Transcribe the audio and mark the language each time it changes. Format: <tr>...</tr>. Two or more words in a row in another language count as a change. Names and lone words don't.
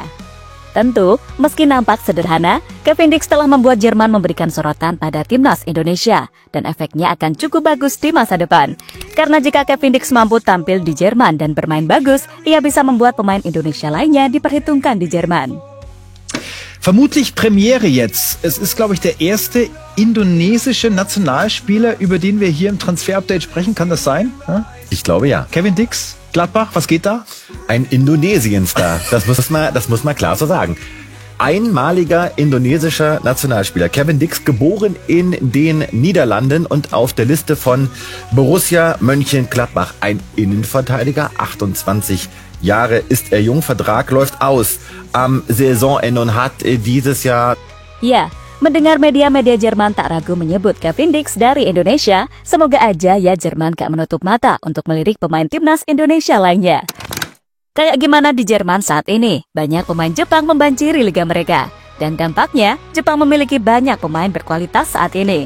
<id>Tentu, meski nampak sederhana, Kevin Dix telah membuat Jerman memberikan sorotan pada timnas Indonesia dan efeknya akan cukup bagus di masa depan. Karena jika Kevin Dix mampu tampil di Jerman dan bermain bagus, ia bisa membuat pemain Indonesia lainnya diperhitungkan di Jerman.</id> <de>Vermutlich Premiere jetzt. Es ist, glaube ich, der erste indonesische Nationalspieler, über den wir hier im Transfer-Update sprechen. Kann das sein? Ja? Ich glaube ja. Kevin Dix, Gladbach, was geht da? Ein Indonesienstar, das muss man klar so sagen. Einmaliger indonesischer Nationalspieler. Kevin Dix, geboren in den Niederlanden und auf der Liste von Borussia Mönchengladbach. Ein Innenverteidiger, 28 Jahre ist er jung, Vertrag läuft aus am Saisonende und hat dieses Jahr...</de> <id>Ya, mendengar media-media Jerman tak ragu menyebut Kevin Dix dari Indonesia, semoga aja ya Jerman gak menutup mata untuk melirik pemain timnas Indonesia lainnya. Kayak gimana di Jerman saat ini, banyak pemain Jepang membanjiri liga mereka. Dan dampaknya, Jepang memiliki banyak pemain berkualitas saat ini.</id>